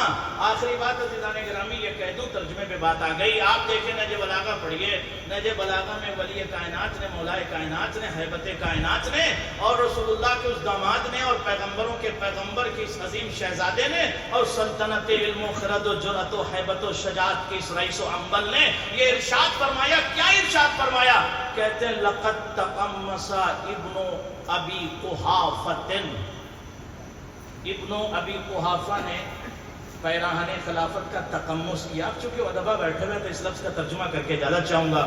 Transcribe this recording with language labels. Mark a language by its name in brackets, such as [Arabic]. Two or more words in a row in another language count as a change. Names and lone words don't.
[Urdu] آخری بات عزیزان گرامی یہ کہہ دوں، ترجمے پہ بات آ گئی۔ آپ دیکھیں نہج بلاغہ پڑھیے، نہج بلاغہ میں ولی کائنات نے، مولائے کائنات نے، ہیبت کائنات نے اور رسول اللہ کے اس داماد نے اور پیغمبروں کے پیغمبر کی اس عظیم شہزادے نے اور سلطنت علم و خرد و جرأت و ہیبت و شجاعت کی اس رئیس و انبل نے یہ ارشاد فرمایا۔ کیا ارشاد فرمایا؟ کہتے ہیں [Arabic] لقد تقمص ابن ابی قحافۃ، [Urdu] ابن ابی قحافہ نے پیراہن خلافت کا تقمص کیا۔ اب چونکہ ادبا بیٹھے ہوئے تو اس لفظ کا ترجمہ کر کے اجازت چاہوں گا۔